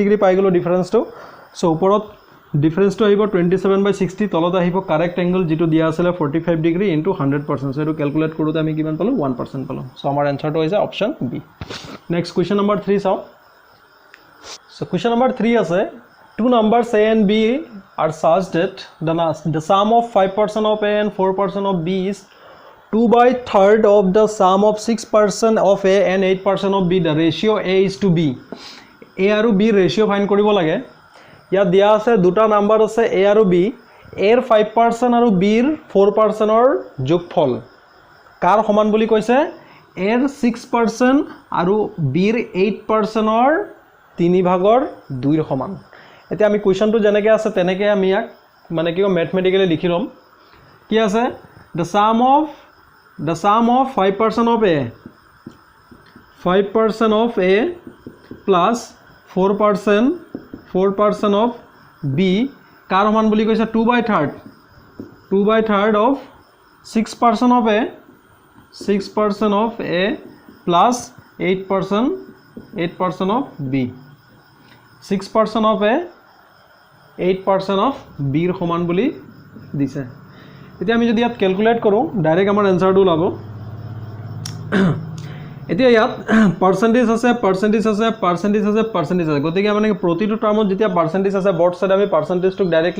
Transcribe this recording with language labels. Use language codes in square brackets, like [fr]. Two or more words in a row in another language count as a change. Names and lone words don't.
[as] ডিগ্ৰী পাই গলো ডিফাৰেন্সটো সো ওপৰত ডিফাৰেন্সটো আহিব 27/60 তলত আহিব [en] correct angle [as] যেটো দিয়া আছে 45 [en] degree into [as] 100% সো এটো ক্যালকুলেট কৰোতে আমি কিমান পালো 1% পালো সো আমাৰ आंसरটো হৈছে [en] option B next question number [as] 3 চাও [en] so question number [as] 3 আছে [en] two numbers a and b are such that the sum of 5% of a and 4% of b [as] is 2/3 of the sum of 6% of a and 8% of b. [en] The ratio a is to b. [as] a আৰু b [en] ratio find [as] কৰিব লাগে ইয়া দিয়া আছে দুটা নাম্বার আছে a আৰু b এর 5% আৰু b ৰ 4% ৰ যোগফল কাৰ সমান বুলি কৈছে এর 6% আৰু b ৰ 8% ৰ 3/2 ৰ সমান এতিয়া আমি কোৱেশ্চনটো জেনেকে আছে তেনেকে আমি ইয়াক মানে কি ম্যাথমেটিক্যালি লিখি লম কি আছে [en] the sum of 5% of a 5% of a plus 4% of b [as] কাৰ সমান বুলি কৈছে [en] 2/3 of 6% of a 6% of a plus 8% of b 6% of a 8% of b [as] ৰ সমান বুলি দিছে এতিয়া আমি যদি ইয়াত ক্যালকুলেট কৰো ডাইৰেক্ট আমাৰ आंसरটো ওলাব এতিয়া ইয়াত পার্সেন্টেজ আছে গতিকে মানে প্ৰতিটো টাৰ্মত যেতিয়া পার্সেন্টেজ আছে [en] both side [as] আমি পার্সেন্টেজটো ডাইৰেক্টলি